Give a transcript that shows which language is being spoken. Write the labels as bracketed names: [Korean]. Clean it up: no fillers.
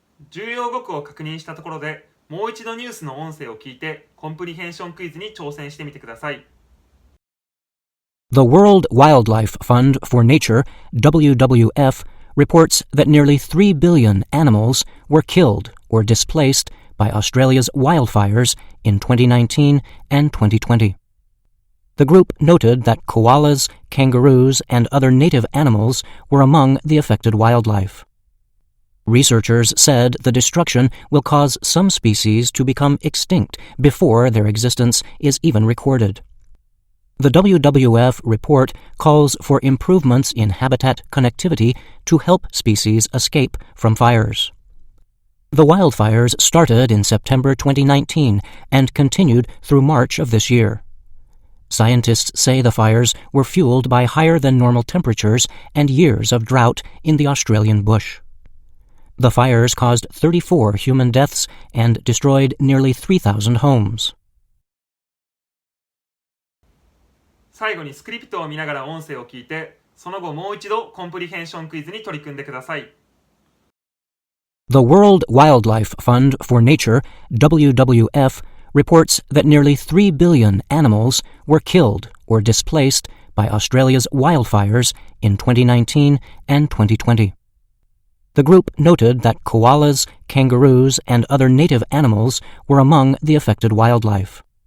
[Japanese] 重要語句を確認したところで、もう一度ニュースの音声を聞いてコンプリヘンションクイズに挑戦してみてください。 [English] The World Wildlife Fund for Nature, WWF, reports that nearly 3 billion animals were killed or displaced by Australia's wildfires in 2019 and 2020. The group noted that koalas, kangaroos, and other native animals were among the affected wildlife. Researchers said the destruction will cause some species to become extinct before their existence is even recorded. The WWF report calls for improvements in habitat connectivity to help species escape from fires. The wildfires started in September 2019 and continued through March of this year. Scientists say the fires were fueled by higher than normal temperatures and years of drought in the Australian bush. The fires caused 34 human deaths and destroyed nearly 3,000 homes. [Japanese] 最後にスクリプトを見ながら音声を聞いて、その後もう一度コンプリヘンションクイズに取り組んでください。 [English] The World Wildlife Fund for Nature, WWF, reports that nearly 3 billion animals were killed or displaced by Australia's wildfires in 2019 and 2020. The group noted that koalas, kangaroos, and other native animals were among the affected wildlife.